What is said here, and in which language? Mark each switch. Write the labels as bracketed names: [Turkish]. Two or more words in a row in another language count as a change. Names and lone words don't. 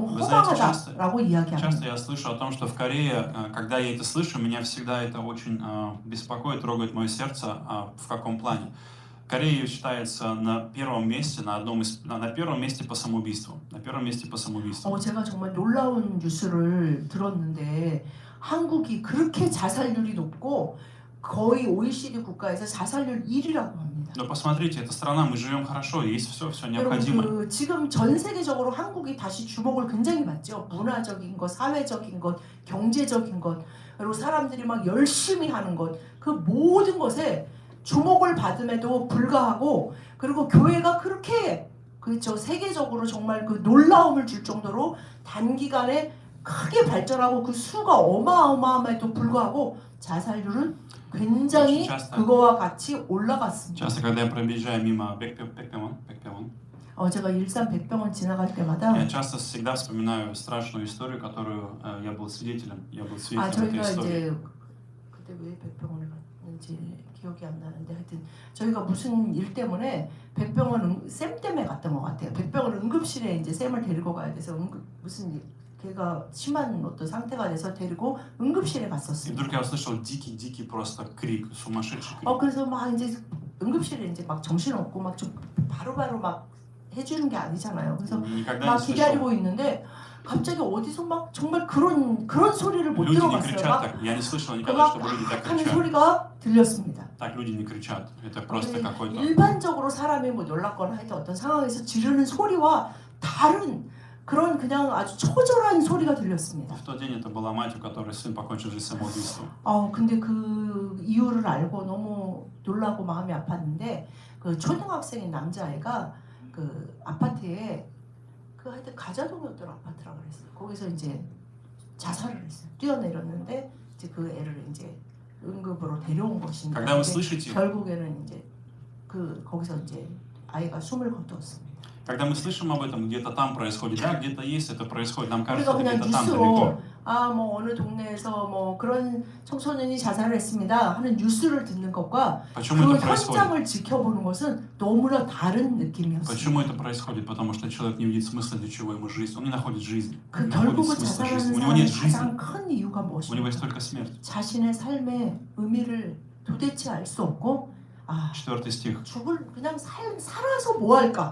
[Russian] Вы знаете, [Korean] 허망하다라고 이야기합니다. [Russian] часто я слышу о том, что в Корее, когда я это слышу, меня всегда это очень беспокоит, трогает мое сердце. В каком плане? Корея считается на первом месте, на первом месте по самоубийству. На первом месте по самоубийству. [Korean] 제가 정말 놀라운 뉴스를 들었는데 한국이 그렇게 자살률이 높고 거의 OECD 국가에서 자살률 1위라고 합니다. [Russian] Но посмотрите, эта страна, мы живем хорошо, есть все необходимое. [Korean] 여러분, 지금 전 세계적으로 한국이 다시 주목을 굉장히 받죠. 문화적인 것, 사회적인 것, 경제적인 것, 그리고 사람들이 막 열심히 하는 것, 그 모든 것에 주목을 받음에도 불구하고, 그리고 교회가 그렇게 세계적으로 정말 그 놀라움을 줄 정도로 단기간에 크게 발전하고 그 수가 어마어마함에도 불구하고 자살률은 굉장히 그거와 같이 올라갔습니다. [Russian] Часто, когда я проезжаю мимо Бэкпевон, [Korean] 제가 일산 백병원 지나갈 때마다 [Russian] я часто всегда вспоминаю страшную историю, которую я был свидетелем. Я был свидетелем этой [Korean] 저희가 [Russian] истории. [Korean] 이제 그때 왜 백병원을 갔는지 기억이 안 나는데 하여튼 저희가 무슨 일 때문에 백병원 쌤 때문에 갔던 것 같아요. 백병원 응급실에 이제 쌤을 데리고 가야 돼서 무슨 일, 걔가 심한 어떤 상태가 돼서 데리고 응급실에 [Russian] И [Korean] 갔었어요. [Russian] вдруг я услышал дикий просто крик, сумасшедший крик. [Korean] 그래서 막 이제 응급실에 이제 막 정신 없고 막 좀 바로바로 막 해주는 게 아니잖아요. 그래서 [Russian] Никогда [Korean] 막 [Russian] не слышал. [Korean] 기다리고 있는데 갑자기 어디서 막 정말 그런 소리를 못 [Russian] Люди не [Korean] 들어봤어요. [Russian] кричат [Korean] 막 [Russian] так. Я не слышал никогда, чтобы люди так [Korean] 하는 [Russian] кричат. [Korean] 소리가 들렸습니다. [Russian] Так люди не кричат. Это просто какой-то... [Korean] 일반적으로 사람이 뭐 놀랐거나 하여튼 어떤 상황에서 지르는 소리와 다른 그런 그냥 아주 처절한 소리가 들렸습니다. [Russian] В тот день это была мать, у которой сын покончил жизнь самоубийством. [Korean] 근데 그 이유를 알고 너무 놀라고 마음이 아팠는데 그 초등학생인 남자애가 그 아파트에 그 하여튼 가자동이었던 아파트라 그랬어요. 거기서 이제 자살을 했어요. 뛰어내렸는데 이제 그 애를 이제 응급으로 데려온 것입니다. [Russian] Когда вы [Korean] 근데 [Russian] слышите, [Korean] 결국에는 이제 그 거기서 이제 아이가 숨을 거두었습니다. [Russian] когда мы слышим об этом, где-то там происходит, да, где-то есть это происходит, нам кажется, [Korean] 우리가 [Russian] это [Korean] 그냥 [Russian] где-то там [Korean] 뉴스로 [Russian] далеко. [Korean] 뭐 어느 동네에서 뭐 그런 청소년이 자살을 했습니다 하는 뉴스를 듣는 것과 [Russian] Почему [Korean] 그 [Russian] это происходит? [Korean] 현장을 지켜보는 것은 너무나 다른 느낌이었어요. [Russian] Почему это происходит? Потому что человек не видит смысла, для чего ему жизнь. Он не находит жизни. [Korean] 그 [Russian] Он не находит [Korean] 결국은 [Russian] смысла [Korean] 자살하는 [Russian] жизни. У него [Korean] 사람의 [Russian] нет жизни. [Korean] 가장 큰 이유가 [Russian] У него [Korean] 무엇인가? [Russian] есть только смерть. [Korean] 자신의 삶의 의미를 도대체 알 수 없고 [Russian] Четвертый стих. [Korean] 그냥 살아서 뭐 할까?